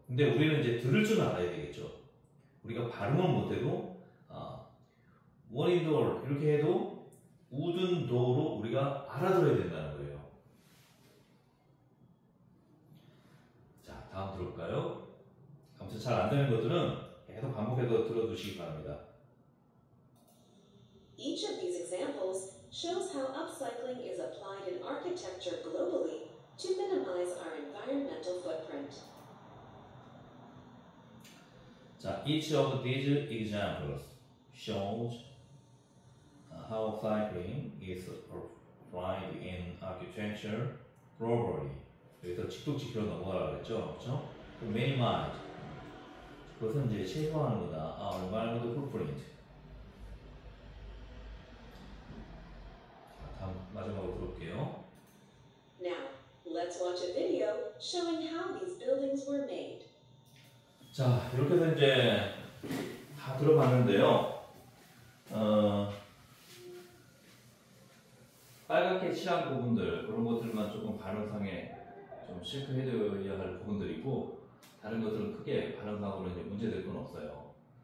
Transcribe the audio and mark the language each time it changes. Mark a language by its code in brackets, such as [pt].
[ko] 근데 우리는 이제 들을 줄 알아야 되겠죠. 우리가 발음은 못해도 wooden door 이렇게 해도 wooden door로 우리가 알아들어야 된다는 거예요. 자, 다음 들어볼까요? 아무튼 잘 안 되는 것들은 계속 반복해서 들어두시기 바랍니다. [en] Each of these examples shows how upcycling is applied in architecture globally to minimize our environmental footprint. 자, each of these examples shows how upcycling is applied in architecture globally. [ko] 여기서 직독직표로 넘어가라고 그랬죠, 그렇죠? minimize 그것은 이제 최소화하는 거다. [en] our environmental footprint. [ko] 자, 다음 마지막으로 들어볼게요. [en] Now, let's watch a video showing how these buildings were made. [ko] 자, 이렇게 해서 이제 다 들어봤는데요. 빨갛게 칠한 부분들 그런 것들만 조금 발음상에 좀 체크해둬야 할 부분들이고 다른 것들은 크게 발음상으로 이제 문제될 건 없어요.